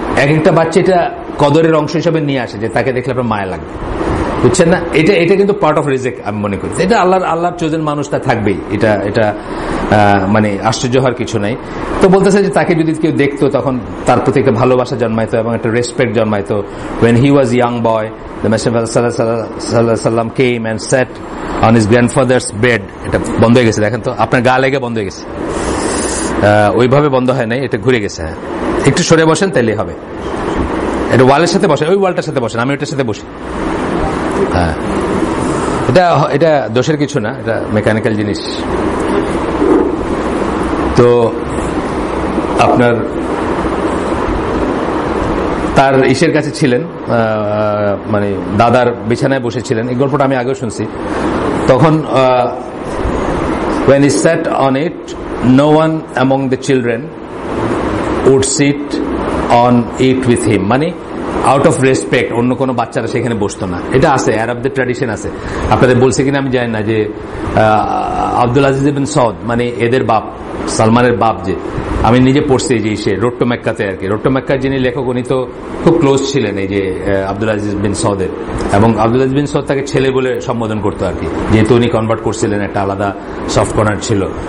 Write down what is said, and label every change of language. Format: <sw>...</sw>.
<bn>এক একটা বাচ্চা এটা কদরের অংশ হিসাবে নিয়ে আসে, যে তাকে দেখলে আপনার মায়া লাগবে, বুঝছেন না? এটা কিন্তু পার্ট অফ রিজেক আমি মনে করি। এটা আল্লাহর চোজেন মানুষ, তা থাকবেই, এটা মানে আশ্চর্য হওয়ার কিছু নাই। তো বলতেছে যে তাকে যদি কেউ দেখতো, তখন তার প্রতি একটা ভালোবাসা জন্মাইতো এবং একটা respect জন্মাইতো।</bn> <en>when he was young boy, the Messenger sallallahu alaihi wasallam came and sat on his grandfather's bed.</en> <bn>এটা বন্ধ হয়ে গেছে, দেখেন তো, আপনার গা লেগে বন্ধ হয়ে গেছে, ওইভাবে বন্ধ হয় নাই, এটা ঘুরে গেছে। হ্যাঁ, একটু সরে বসেন তাইলে হবে। এটা ওয়ালের সাথে বসেন, ওই ওয়ালটার সাথে বসেন, আমি ওইটার সাথে বসি। হ্যাঁ, এটা দোষের কিছু না, এটা মেকানিক্যাল জিনিস। তো আপনার তার ইসের কাছে ছিলেন, মানে দাদার বিছানায় বসেছিলেন, এই গল্পটা আমি আগেও শুনছি।</bn> <en>তখন when he sat on it, no one among the children would sit on it with him. মানে</en> <bn>আউট অফ রেসপেক্ট অন্য কোনো বাচ্চারা সেখানে বসতো না। এটা আছে, আরবদের ট্র্যাডিশন আছে। আপনাদের বলছে কিনা আমি জানি না, যে আব্দুল আজিজ বিন সৌদ মানে এদের বাপ, সালমানের বাপ, যে আমি নিজে পড়ছি যে সে রোড টু মেক্কাতে আর কি, রোড টু মেক্কার যিনি লেখক উনি তো খুব ক্লোজ ছিলেন এই যে আব্দুল আজিজ বিন সৌদের, এবং আব্দুল আজিজ বিন সৌদ তাকে ছেলে বলে সম্বোধন করতো আর কি, যেহেতু উনি কনভার্ট করছিলেন, একটা আলাদা সফট কর্নার ছিল।</bn>